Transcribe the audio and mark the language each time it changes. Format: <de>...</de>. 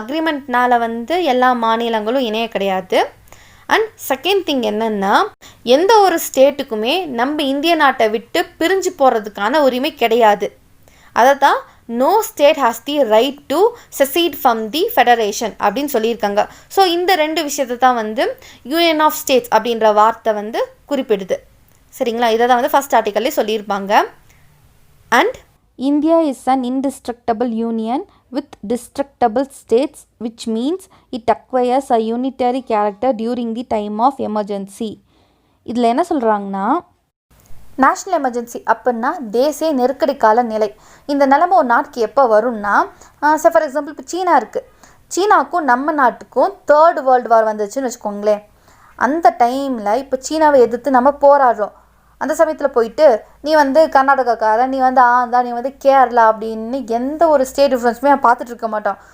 <ta>அக்ரிமெண்ட்னால வந்து எல்லா மாநிலங்களும் இணைய கிடையாது. அண்ட் செகண்ட் திங் என்னென்னா, எந்த ஒரு ஸ்டேட்டுக்குமே நம்ம இந்திய நாட்டை விட்டு பிரிஞ்சு போகிறதுக்கான உரிமை கிடையாது. அதை தான்</ta> <en>no state has the right to secede from the federation</en> <ta>அப்படின்னு சொல்லியிருக்காங்க. ஸோ இந்த 2 விஷயத்தை தான் வந்து யூனியன் ஆஃப் ஸ்டேட்ஸ் அப்படின்ற வார்த்தை வந்து குறிப்பிடுது. சரிங்களா? இதை தான் வந்து ஃபஸ்ட் ஆர்டிக்கல்லே சொல்லியிருப்பாங்க.</ta> <en>And India is an indestructible union with destructible states, which means it acquires a unitary character during the time of emergency.</en> <ta>இதில் என்ன சொல்கிறாங்கன்னா, நேஷ்னல் எமர்ஜென்சி அப்படின்னா தேசிய நெருக்கடி கால நிலை. இந்த நிலைமை ஒரு நாட்டுக்கு எப்போ வரும்னா, ஃபார் எக்ஸாம்பிள் இப்போ சீனா இருக்குது. சீனாவுக்கும் நம்ம நாட்டுக்கும் 3rd வேர்ல்டு வார் வந்துச்சுன்னு வச்சுக்கோங்களேன். அந்த டைமில் இப்போ சீனாவை எதிர்த்து நம்ம போராடுறோம். அந்த சமயத்தில் போயிட்டு நீ வந்து கர்நாடகாக்காரன், நீ வந்து ஆந்தா, நீ வந்து கேரளா அப்படின்னு எந்த ஒரு ஸ்டேட் டிஃப்ரென்ஸுமே பார்த்துட்டு இருக்க மாட்டோம்.</ta>